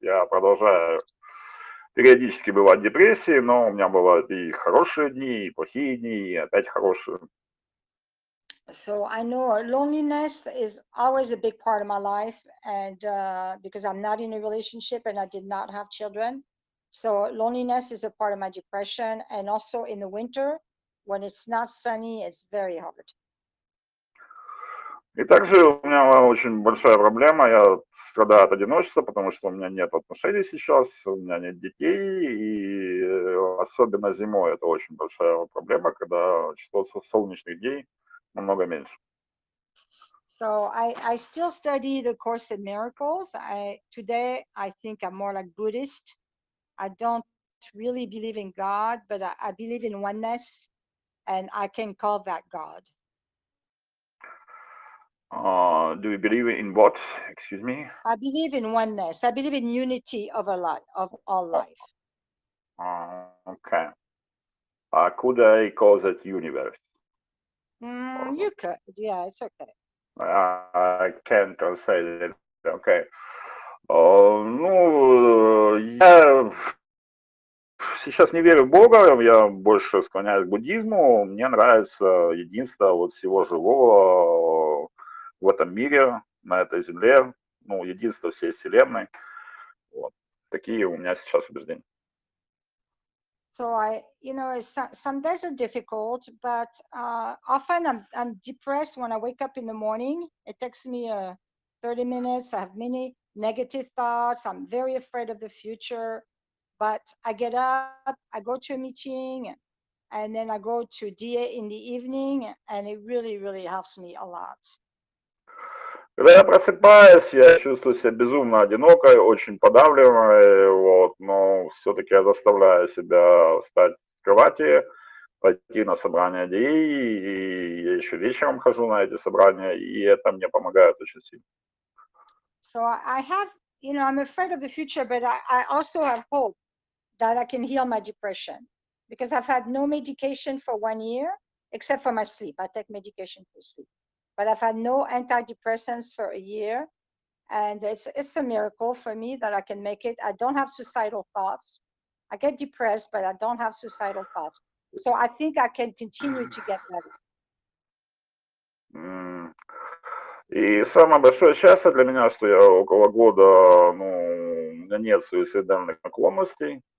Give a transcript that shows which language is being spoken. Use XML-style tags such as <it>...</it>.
<ru>Я продолжаю периодически бывать в депрессии, но у меня бывают и хорошие дни, и плохие дни, и опять хорошие.</ru> <en>So I know loneliness is always a big part of my life, and because I'm not in a relationship and I did not have children, so loneliness is a part of my depression. And also in the winter, when it's not sunny, it's very hard.</en> <ru>И также у меня очень большая проблема, я страдаю от одиночества, потому что у меня нет отношений сейчас, у меня нет детей, и особенно зимой это очень большая проблема, когда число солнечных дней намного меньше.</ru> <en>So I still study the Course in Miracles. Today I think I'm more like Buddhist. I don't really believe in God, but I believe in oneness, and I can call that God. Do you believe in what? Excuse me. I believe in oneness. I believe in unity of our life, of all life. Okay. Could I call that universe? You could. Yeah, it's okay. I can translate it. Okay.</en> <ru>Ну, я сейчас не верю в Бога, я больше склоняюсь к буддизму. Мне нравится единство вот всего живого в этом мире, на этой земле, ну, единство всей Вселенной. Вот. Такие у меня сейчас убеждения.</ru> <en>So some days are difficult, but often I'm depressed when I wake up in the morning. It takes me 30 minutes. I have many negative thoughts. I'm very afraid of the future, but I get up, I go to a meeting, and then I go to DA in the evening, and it really, really helps me a lot.</en> <ru>Когда я просыпаюсь, я чувствую себя безумно одинокой, очень подавленной, вот, но все-таки я заставляю себя встать с кровати, пойти на собрание DE, и я еще вечером хожу на эти собрания, и это мне помогает очень сильно.</ru> <en>So I have, I'm afraid of the future, but I also have hope that I can heal my depression because I've had no medication for 1 year, except for my sleep. I take medication for sleep, but I've had no antidepressants for a year. And it's a miracle for me that I can make it. I don't have suicidal thoughts. I get depressed, but I don't have suicidal thoughts. So I think I can continue to get better.</en> <ru>И самое большое счастье для меня, что я около года, ну, у меня нет суицидальных наклонностей.</ru>